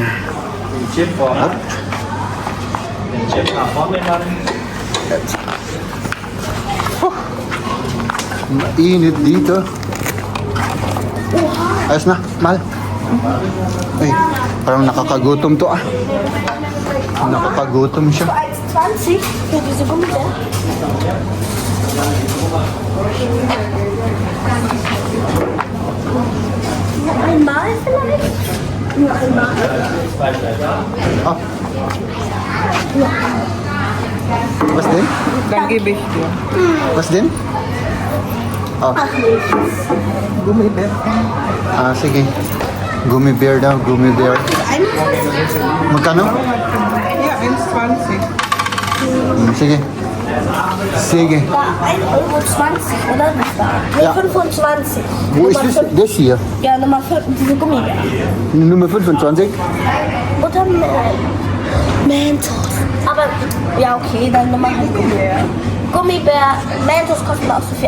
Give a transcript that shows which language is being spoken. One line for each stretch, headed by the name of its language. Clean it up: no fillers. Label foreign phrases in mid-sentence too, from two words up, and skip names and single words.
Filipino: Up. Mainit dito. Ayos na, mahal. Ay, parang nakakagutom to ah. Nakakagutom siya.
German: 1,20 für diese Gummibär. Nur einmal vielleicht? Nur einmal. Ah. Was denn? Dann gebe ich dir. Was denn? Oh. Gummibär.
Filipino: Ah, sige.
English: Gummy bear daw, gummy bear.
Filipino: Magkano?
German: Ja, 1,20.
Filipino: Sige. Sige.
German: War 1,20 € oder? Das war. Nee, Ja. 25. Wo ist das? Das hier? Ja, Nummer 5, diese Gummibär. Nummer 25? Und dann Mentos. Aber, ja, okay, dann Nummer halt Gummibär. Gummibär, Mentos kosten auch so viel,